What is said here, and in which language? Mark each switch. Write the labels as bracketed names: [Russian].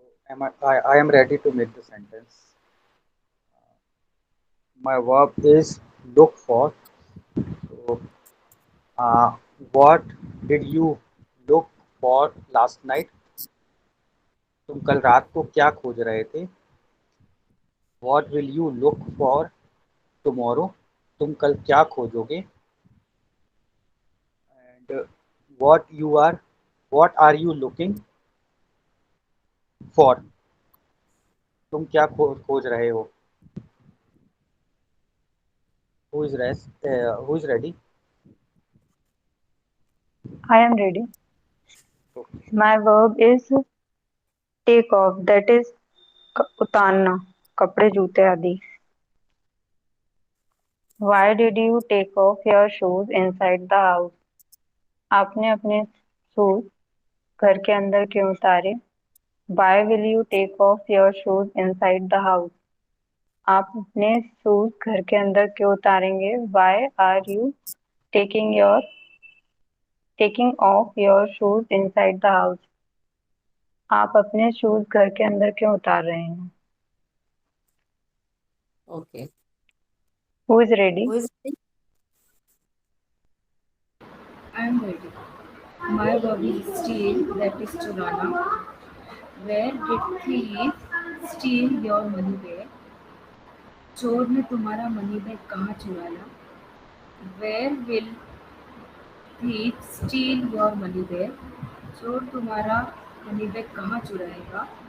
[English] I am ready to make the sentence. My verb is look for. So, uh, what did you look for last night? [Hindi] तुम कल रात को क्या खोज रहे थे? [English] What will you look for tomorrow? [Hindi] तुम कल क्या खोजोगे? [English] And what are you looking for? [Hindi] तुम क्या खोज रहे हो? [English] Who is ready? I am ready. Okay. My verb is take off, that is उतारना, कपड़े जूते आदि. Why did you take off your shoes inside the house? [Hindi] आपने अपने शूज घर के अंदर क्यों उतारे? [English] Why will you take off your shoes inside the house? [Hindi] आप अपने शूज घर के अंदर क्यों उतारेंगे? [English] Why are you taking off your shoes inside the house? [Hindi] आप अपने शूज घर के अंदर क्यों उतार रहे हैं? [English] Okay. Who is ready? Who is ready? I am ready. My verb is steal, that is churana. Where did thief steal your money bag? [Hindi] चोर ने तुम्हारा मनी बैग कहाँ चुराया? [English] Where will thief steal your money bag? [Hindi] चोर तुम्हारा money bag कहाँ चुराएगा?